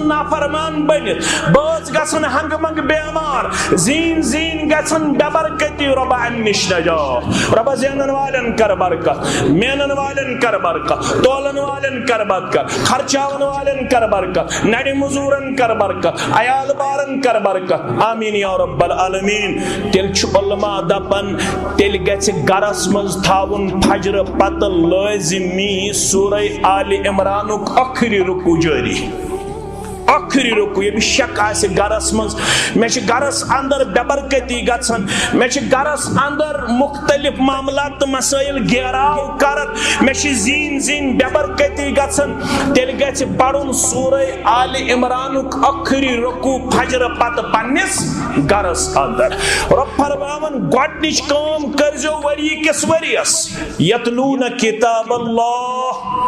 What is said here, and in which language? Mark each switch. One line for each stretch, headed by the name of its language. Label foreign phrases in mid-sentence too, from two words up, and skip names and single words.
Kashmiri: نافرمان بٔنِتھ بٲژ گژھن ہنگہٕ منگہٕ بیمار زیٖن زیٖن گژھن بے برکتی رۄبا امہِ نِش نجات رۄبا زینن والٮ۪ن کر برکت مینن والٮ۪ن کر برکت تولن والٮ۪ن کر برکت خرچاون والٮ۪ن کر برکت نرِ مزوٗرن کر برکت عیال بارن کر برکت
Arabic: آمیٖن یا رب العالمیٖن
Kashmiri: تیٚلہِ چھُ علما دپان تیٚلہِ گژھِ گرس مز تھاون فجر پتہ لازمی سورہ آل عمرانُک ٲخری رکوع جاری ٲخری رکوع ییٚمِس شک آسہِ گرس مز مےٚ چھِ گرس اندر بے برکتی گژھان مےٚ چھِ گرس اندر مختلف معاملات تہٕ مسائل گیراو کران مےٚ چھِ زیٖن زیٖن بے برکتی گژھان تیٚلہِ گژھِ پرُن سورہ آل عمرانُک ٲخری رکوع فجر پتہٕ پننِس گرس اندر رب فرماون گۄڈنِچ کٲم کٔرزیٚو ؤری کِس ؤرِیس یتلوٗنَ کتاب اللہ